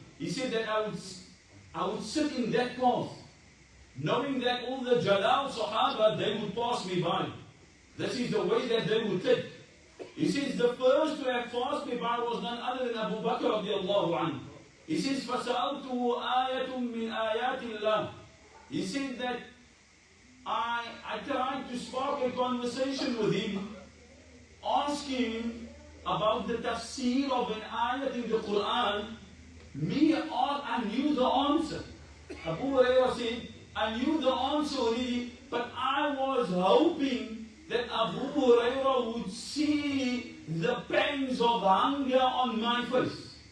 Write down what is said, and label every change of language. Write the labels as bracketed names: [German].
[English] He said that I would sit in that path, knowing that all the Jalal Sahaba, they would pass me by. This is the way that they would take. He says the first to have passed me by was none other than Abu Bakr radiallahu anhu. He says, [Arabic] فَسَأَلْتُهُ آيَةٌ مِّنْ آيَاتِ اللَّهِ. [English] He said that I tried to spark a conversation with him, asking him about the tafsir of an ayat in the Quran. I knew the answer. Abu Hurairah said, I knew the answer already, but I was hoping that Abu Hurairah would see the pangs of hunger on my face.